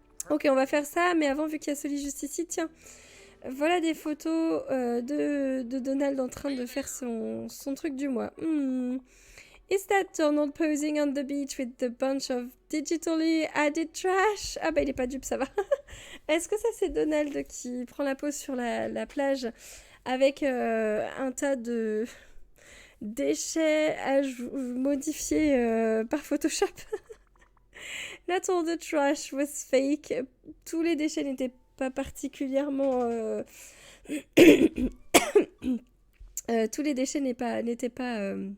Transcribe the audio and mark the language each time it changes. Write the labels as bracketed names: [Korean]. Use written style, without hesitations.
[French] Ok, on va faire ça, mais avant, vu qu'il y a ce lit juste ici, tiens, voilà des photos de Donald en train de faire son truc du mois. [English] Is that Donald posing on the beach with the bunch of digitally added trash? [French] Ah bah il est pas dupe, ça va. Est-ce que ça c'est Donald qui prend la pose sur la plage avec un tas de déchets modifiés par Photoshop? [English] Not all the trash was fake. [French] Tous les déchets n'étaient pas particulièrement... tous les déchets n'étaient pas...